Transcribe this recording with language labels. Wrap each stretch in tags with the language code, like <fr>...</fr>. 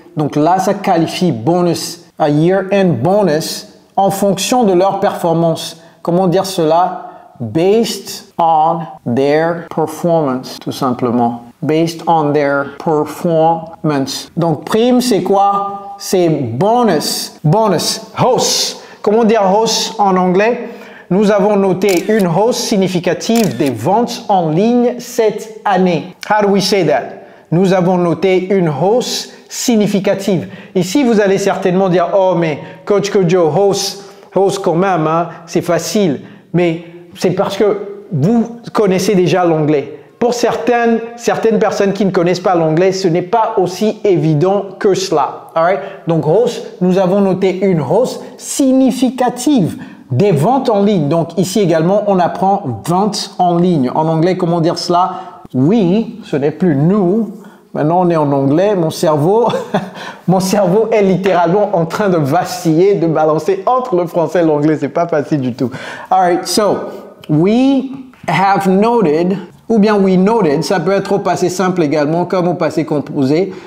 <fr>Donc là, ça qualifie bonus.</fr> <en>A year-end bonus</en> <fr>en fonction de leur performance. Comment dire cela?</fr> <en>Based on their performance, tout simplement. Based on their performance.</en> <fr>Donc, prime, c'est quoi? C'est bonus. Bonus. Hausse. Comment dire hausse en anglais? Nous avons noté une hausse significative des ventes en ligne cette année.</fr> <en>How do we say that?</en> <fr>Nous avons noté une hausse significative. Ici, vous allez certainement dire, oh, mais Coach Kojo, hausse quand même, hein, c'est facile. Mais c'est parce que vous connaissez déjà l'anglais. Pour certaines personnes qui ne connaissent pas l'anglais, ce n'est pas aussi évident que cela. Alright? Donc, hausse, nous avons noté une hausse significative des ventes en ligne. Donc, ici également, on apprend ventes en ligne. En anglais, comment dire cela? Oui, ce n'est plus nous. Maintenant, on est en anglais. Mon cerveau est littéralement en train de vaciller, de balancer entre le français et l'anglais. C'est pas facile du tout.</fr> <en>Alright, so, we have noted...</en> <fr>Ou bien</fr> <en>we noted,</en> <fr>ça peut être au passé simple également, comme au passé composé.</fr>